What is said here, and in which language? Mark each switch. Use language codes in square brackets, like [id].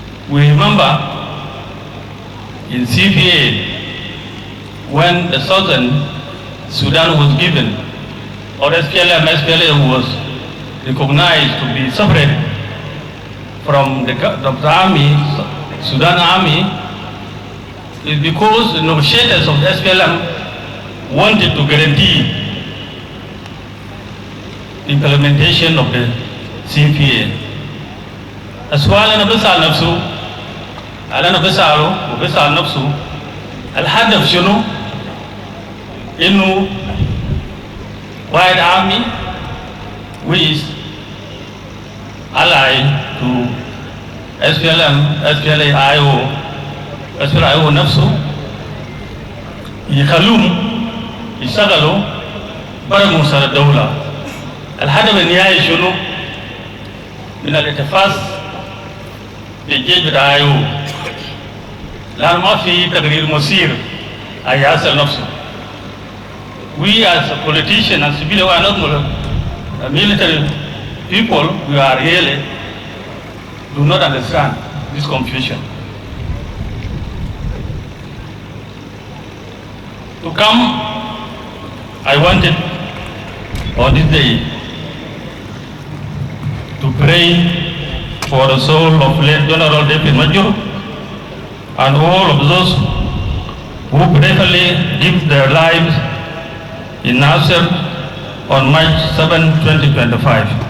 [en] We remember in CPA, when the Southern Sudan was given, or SPLA was recognized to be separate from the army, Sudan army, is because the negotiators of the SPLM wanted to guarantee the implementation of the CPA. [ar] السؤال أنا بسأل نفسه، أنا بسأله وبسأل نفسه، الهدف شنو؟ إنه [en] white army which is allied to SPLM, [ar] SPLA-IO نفسه يخلوهم يشتغلوا برا مؤسسة الدولة. الهدف النهائي شنو؟ من الاتفاق بالجيش بتاع IO، لأن ما في تغيير مصير هيحصل نفسه. [en] We as a politician and civilian are not military people who are really do not understand this confusion. To come, I wanted on this day to pray for the soul of late General David Majur and all of those who bravely give their lives in Nasser on March 7, 2025.